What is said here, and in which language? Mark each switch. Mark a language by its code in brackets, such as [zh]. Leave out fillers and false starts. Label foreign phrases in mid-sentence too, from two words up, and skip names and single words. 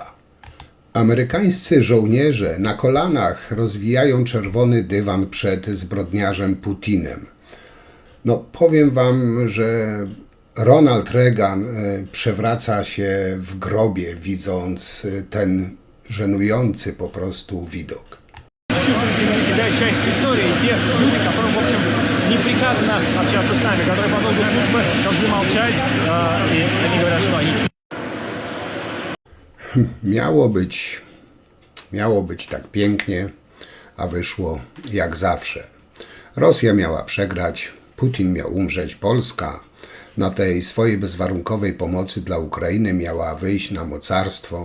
[pl] Amerykańscy żołnierze na kolanach rozwijają czerwony dywan przed zbrodniarzem Putinem. No powiem wam, że Ronald Reagan przewraca się w grobie, widząc ten żenujący po prostu widok. [ru] Чувствуете себя частью истории, те люди, которым, в общем, не приказано общаться с нами, которые по долгу службы должны молчать, и они говорят, что они [pl] Miało być tak pięknie, a wyszło jak zawsze. Rosja miała przegrać, Putin miał umrzeć, Polska na tej swojej bezwarunkowej pomocy dla Ukrainy miała wyjść na mocarstwo.